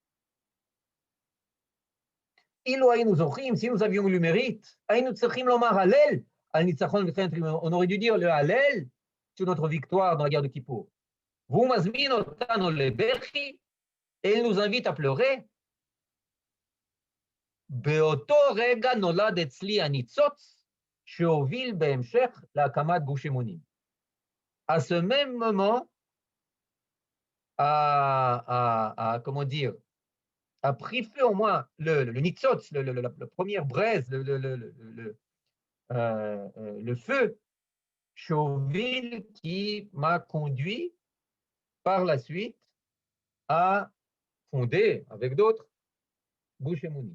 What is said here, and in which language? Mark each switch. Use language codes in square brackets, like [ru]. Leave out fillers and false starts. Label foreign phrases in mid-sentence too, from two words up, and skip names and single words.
[fr] Si nous avions eu le mérite, on aurait dû dire le Hallel sur notre victoire dans la guerre de Kippour. Vous et il nous invite à pleurer. [he] באותו רגע נולד אצלי הניצוץ שהוביל בהמשך להקמת גוש אמונים. [fr] À ce même moment, comment dire, a pris feu en moi le nitzotz, la première braise, le feu Chauville qui m'a conduit par la suite à fonder avec d'autres Gush Emunim.